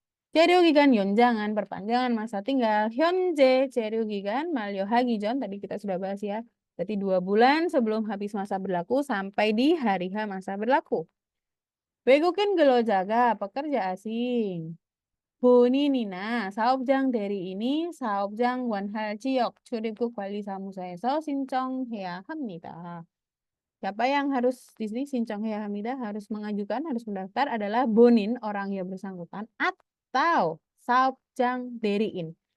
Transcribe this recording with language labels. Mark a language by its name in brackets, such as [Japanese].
[Korean] 체류기간 연장한 [Indonesian] perpanjangan masa tinggal. [Korean] 현재 체류기간 만료하기 전 [Indonesian] tadi kita sudah bahas ya. Berarti 2 bulan sebelum habis masa berlaku sampai di hari H masa berlaku. [Korean] 외국인 근로자가 [Indonesian] pekerja asing. [Korean] 본인이나 사업장 대리인이 사업장 원할 지역 출입국 관리사무소에서 신청해야 합니다. [Indonesian] Siapa yang harus di sini sinchongheya hamida harus mengajukan, harus mendaftar adalah bonin orang yang bersangkutan atau saopjang deriin.